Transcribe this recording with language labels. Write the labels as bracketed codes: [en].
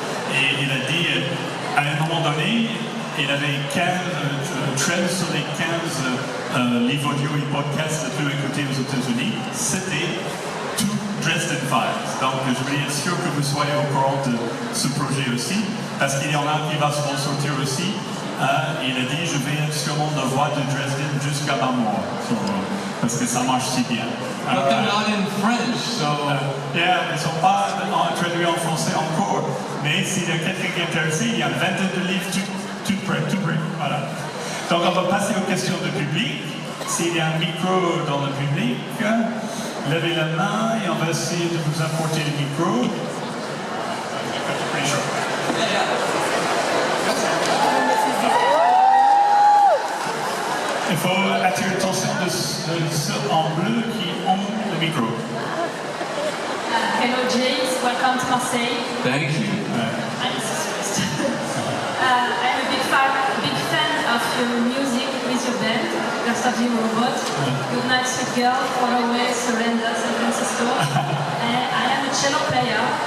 [fr] Et il a dit, à un moment donné, il avait 13 sur les 15 livres audio et podcasts les plus écoutés aux États-Unis. C'était tous Dresden Files. Donc je voulais être sûr que vous soyez au courant de ce projet aussi, parce qu'il y en a un qui va se ressortir aussi. Il a dit je vais être sur la voie de Dresden jusqu'à ma mort, parce que ça marche si bien. [en] But they're not in French, so... [fr] Yeah, ils ne sont pas traduits en français encore, mais s'il y a quelqu'un qui est intéressé, il y a une vingtaine de livres tout prêts. Voilà. Donc on va passer aux questions de public. S'il y a un micro dans le public, levez la main et on va essayer de vous apporter le micro. Il faut attirer l'attention de ceux en bleu qui ont le micro. [en] Hello James, welcome to Marseille. Thank you. I'm so I'm a big fan of your music with your band, First of You Robot. You're not sweet girl, Far Away, Surrender, San Francisco. And I am a cello player.